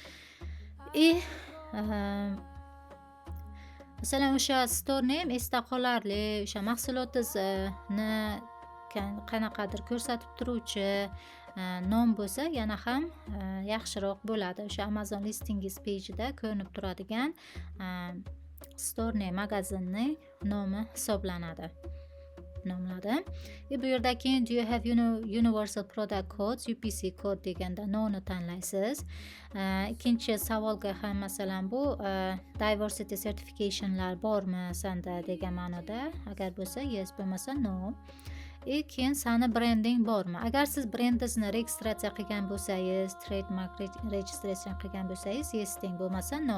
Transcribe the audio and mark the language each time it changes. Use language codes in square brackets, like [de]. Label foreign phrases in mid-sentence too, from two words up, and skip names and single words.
[uz] Masalan, o'sha [en] store name [uz] esda qolarli, o'sha mahsulotingizni qanaqadir ko'rsatib turuvchi nom bo'lsa yana ham yaxshiroq bo'ladi. O'sha Amazon listingiz page'ida ko'rinib turadigan [en] store name [uz] magazinning nomi hisoblanadi. nomladi. Bu yerda keyin [en] do you have universal product codes, [uz] UPC kod deganda noni tanlaysiz. Ikkinchi savolga ham masalan bu [en] diversity certificationlar [uz] bormi sanda degan ma'noda, agar bo'lsa yes, bo'lmasa no. Keyin sani brending bormi? Agar siz brendingizni registratsiya qilgan bo'lsangiz, trademark registratsiya qilgan bo'lsangiz yes deng, bo'lmasa no.